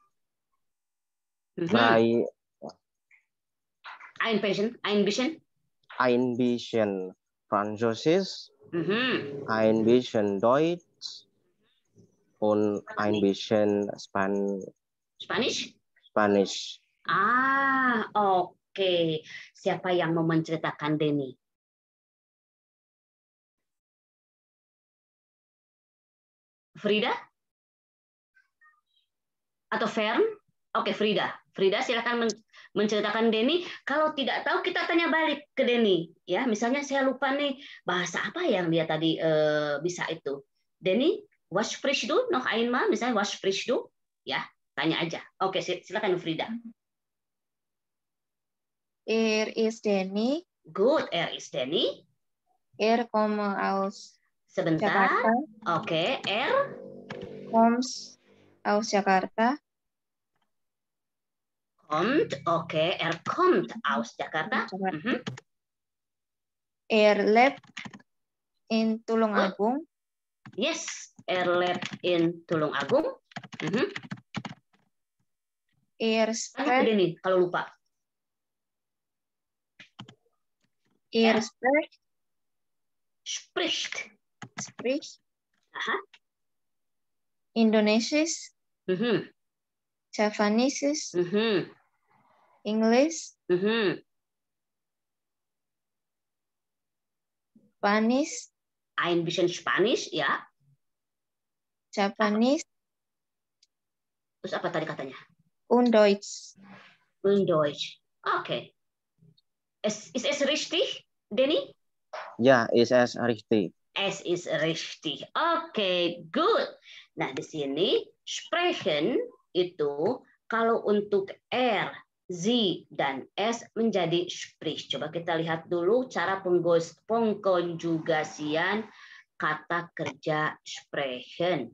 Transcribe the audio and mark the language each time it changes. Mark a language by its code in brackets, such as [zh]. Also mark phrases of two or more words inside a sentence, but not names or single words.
[de] Ein bisschen Französisch, ein bisschen Deutsch, und ein bisschen Spanish. [id] Oke. Siapa yang mau menceritakan, Denny? Frida? Atau Fern? Oke, Frida. Frida, silakan menceritakan Denny. Kalau tidak tahu, kita tanya balik ke Denny. Ya, misalnya saya lupa nih bahasa apa yang dia tadi bisa itu. Denny, [de] was sprichst du noch einmal? Misalnya was sprichst du? [id] Ya, tanya aja. Oke, silakan Frida. [de] Is Denny. Good, is Denny. Komme aus [id] Sebentar. Jakarta. Oke, [de] Comes aus Jakarta. Kommt, oke, kommt aus Jakarta. Lebt in Tulungagung. Yes, lebt in Tulungagung. Spricht. [id] Ini kalau lupa. [de] Spricht. Indonesisch. [en] Javanese. English. Spanish. [de] Ein bisschen Spanisch, ya. [en] Japanese. [id] Terus apa tadi katanya? [de] Und Deutsch. Und Deutsch. Oke. Ist es richtig, Denny? Ja, ist es richtig. Es ist richtig. [en] Oke, good. [id] Nah, di sini sprechen itu kalau untuk Sie dan S menjadi sprich. Coba kita lihat dulu cara pengkonjugasian kata kerja sprechen.